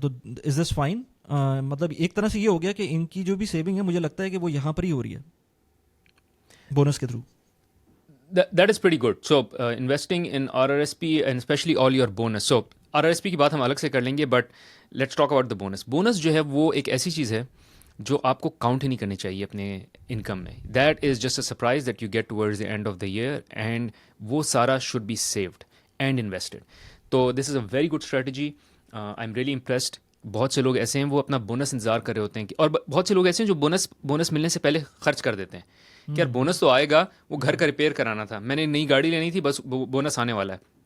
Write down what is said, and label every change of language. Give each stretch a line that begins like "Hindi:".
Hindi: तो
English: Is this fine?
Hindi: मतलब एक तरह से ये हो गया कि इनकी जो भी सेविंग है, मुझे लगता है कि वो यहाँ पर ही हो रही है बोनस के through.
English: That is pretty good. So investing in RRSP and especially all your bonus.
Hindi: So RRSP की बात हम अलग से कर लेंगे,
English: but let's talk about the bonus.
Hindi: Bonus जो है वो एक ऐसी चीज़ है जो आपको काउंट ही नहीं करनी चाहिए अपने इनकम में.
English: that is just a surprise that you get towards the end of the year, and
Hindi: वो सारा
English: Should be saved and invested.
Hindi: तो
English: This is a very good strategy. I am really impressed.
Hindi: बहुत से लोग ऐसे हैं वो अपना बोनस इंतजार कर रहे होते हैं और बहुत से लोग ऐसे हैं जो बोनस मिलने से पहले खर्च कर देते हैं कि यार बोनस तो आएगा, वो घर का रिपेयर कराना था, मैंने नई गाड़ी लेनी थी, बस बोनस आने वाला है.